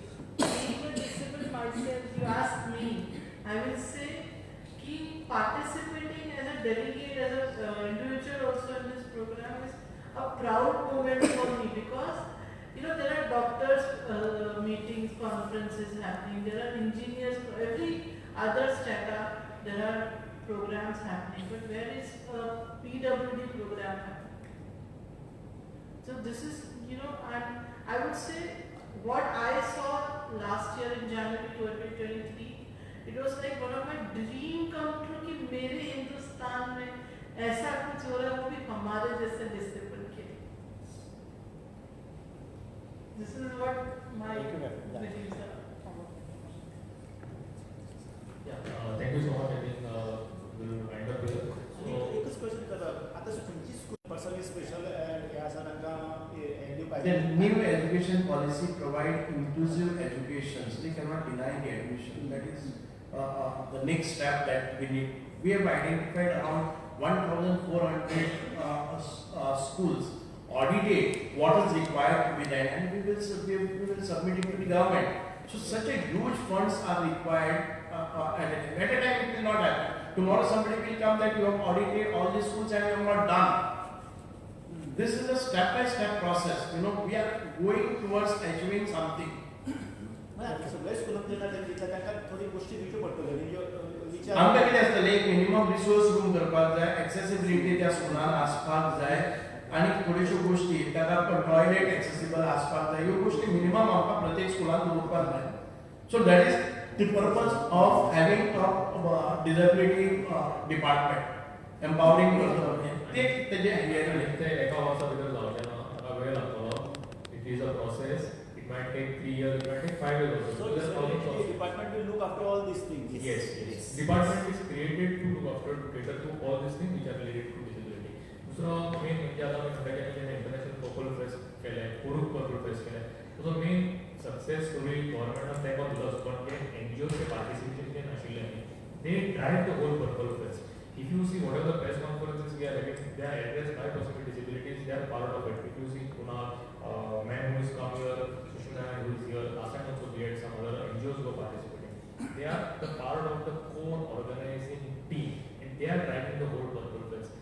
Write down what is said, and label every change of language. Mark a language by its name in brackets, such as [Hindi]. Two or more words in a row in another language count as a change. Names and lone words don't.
[English] Being a disabled myself, you ask me, I will say, participating as a delegate, as an individual also in this program is a proud moment for me because there are doctors meetings, conferences happening, there are engineers, every other startup, there are programs happening, but where is a PWD program happening? So this is, and I would say what I saw last year in January 2023, it was like one of my dream come true [Hindi] कि मेरे हिंदुस्तान में ऐसा कुछ हो रहा है वो भी हमारे जैसे डिसेबल के लिए. [English] This is what my beliefs are. Thank you so much. I think we'll wind up here. [Konkani] एकच क्वेश्चन करा आता तुमची स्कूल पर्सनली स्पेशल हे आसा तांकां एड्यू [English] The [Marathi] पाहिजे [English] new education policy provide inclusive education, so they cannot deny the admission. That is the next step that we need. We have identified around 1,400 schools, audited what is required to be done, and we will submit it to the government. So such a huge funds are required at a time. It will not happen. Tomorrow somebody will come that you have audited all the schools and you have not done. This is a step-by-step process. You know, we are going towards achieving something. [Konkani] सगळे स्कूलांत जेन्ना तांकां थोडी गोष्टी दिवच्यो पडटल्यो विचार आमकां कितें आसतलें एक मिनिमम रिसोर्स रूम करपाक जाय, एक्सेसिबिलिटी त्या स्कुलान आसपाक जाय आनी थोड्योश्यो गोष्टी ताका टॉयलेट एक्सेसिबल आसपाक जाय. ह्यो गोष्टी मिनिमम आमकां प्रत्येक स्कुलान दवरपाक जाय. [English] So that is the purpose of having a disability department, empowering [Konkani] तेजे एका वर्सा भितर जावचें ना, ताका वेळ लागतलो. [English] It is a process. It might take 3 years, it might take 5 years also. So the department will look after all these things. Yes. Department is created to look after, to cater to all these things which are related to disability. [Konkani] दुसरो मेन म्हणजे आता आमी म्हणटा की इंटरनॅशनल पर्पल फेस्ट केलें, पुरूक पर्पल फेस्ट केलें. ताचो मेन सक्सेस स्टोरी गव्हर्मेंटान तेंको दिलो पण ते NGOचे पार्टिसिपेशन जे आशिल्लें [English] they drive the whole purple fest. If you see whatever the press conferences we are having, they are addressed by person with disabilities, they are part of it. If you see Kunal, man who is come here, Sushmita who is here, last time also we had some other NGOs who are participating. They are the part of the core organizing team and they are driving the whole purple fest.